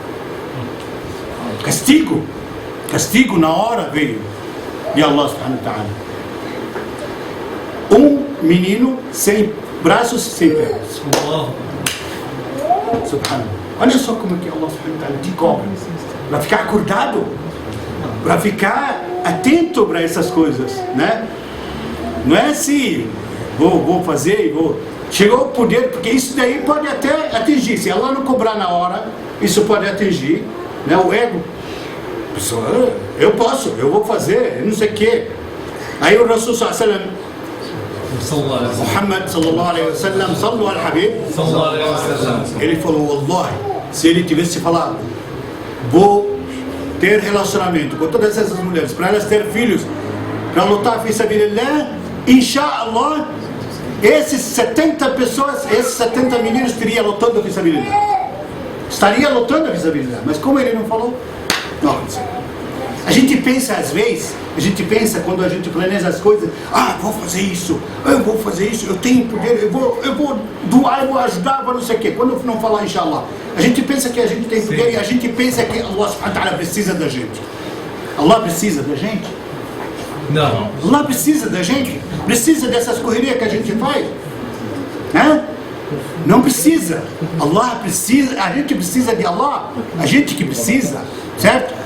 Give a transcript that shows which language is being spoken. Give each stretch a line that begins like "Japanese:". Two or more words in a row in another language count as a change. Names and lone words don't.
Portuguese: Castigo na hora veio de
Arabic: الله سبحانه وتعالى.
Portuguese: Um menino sem braços, sem pernas. Subhanallah. Olha só como que
Arabic: الله سبحانه وتعالى
Portuguese: te cobra. Para ficar acordado, para ficar atento para essas coisas, né? Não é assim, vou fazer e vou. Chegou o poder, porque isso daí pode até atingir. Se Allah não cobrar na hora, isso pode atingir, né, o ego. Pessoa, eu posso, eu vou fazer, eu não sei o quê. Aí o Rasul
Arabic: صلى الله عليه وسلم,
Portuguese: Muhammad
Arabic: صلى الله عليه وسلم, صلوا الحبيب,
Portuguese: ele falou, wallahi, se ele tivesse falado, vou ter relacionamento com todas essas mulheres, para elas ter filhos, para lutar
Arabic: في سبيل الله، إن شاء الله,
Portuguese: esses 70 pessoas, esses 70 meninos teriam lutando
Arabic: في سبيل الله.
Portuguese: Estaria lutando
Arabic: في سبيل الله.
Portuguese: Mas como ele não falou, não aconteceu. A gente pensa às vezes, quando a gente planeja as coisas, vou fazer isso, eu tenho poder, eu vou doar, eu vou ajudar, não sei o quê. Quando não falar inshallah, a gente pensa que a gente tem poder e a gente pensa que
Arabic: الله سبحانه وتعالى
Portuguese: precisa da gente. Allah precisa da gente? Não. Allah precisa da gente? Precisa dessas correrias que a gente faz? Não precisa. Allah precisa, a gente precisa de Allah, a gente que precisa, certo?